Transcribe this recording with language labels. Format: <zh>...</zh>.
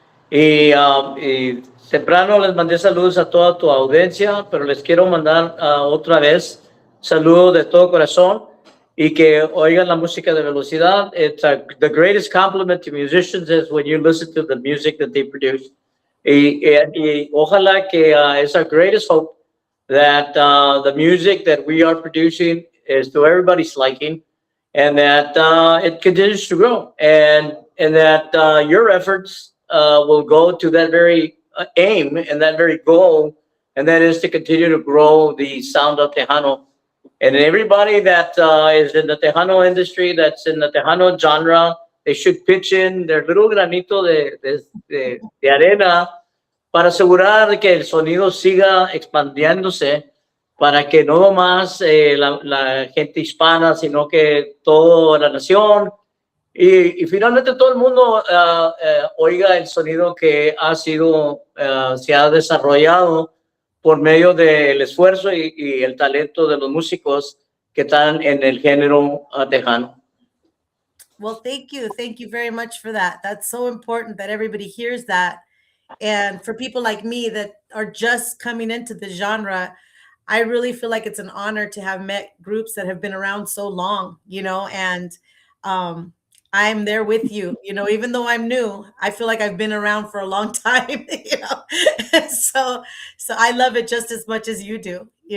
<es>Y temprano les mandé saludos a toda tu audiencia, pero les quiero mandar otra vez saludos de todo corazón y que oigan la música de Velocidad.</es> <en>It's the greatest compliment to musicians is when you listen to the music that they produce.</en> <es>Y ojalá que</es> <en>it's our greatest hope that the music that we are producing is to everybody's liking, and that it continues to grow, and that your efforts will go to that very aim and that very goal, and that is to continue to grow the sound of Tejano. And everybody that is in the Tejano industry, that's in the Tejano genre, they should pitch in their little</en> <es>granito de arena para asegurar que el sonido siga expandiéndose, para que no nomás la gente hispana, sino que toda la nación y finalmente todo el mundo oiga el sonido que se ha desarrollado por medio del esfuerzo y el talento de los músicos que están en el género tejano.</es> <en>Well, thank you. Thank you very much for that. That's so important that everybody hears that. And for people like me that are just coming into the genre, I really feel like it's an honor to have met groups that have been around so long, and I'm there with you, even though I'm new, I feel like I've been around for a long time, so I love it just as much as you do.</en>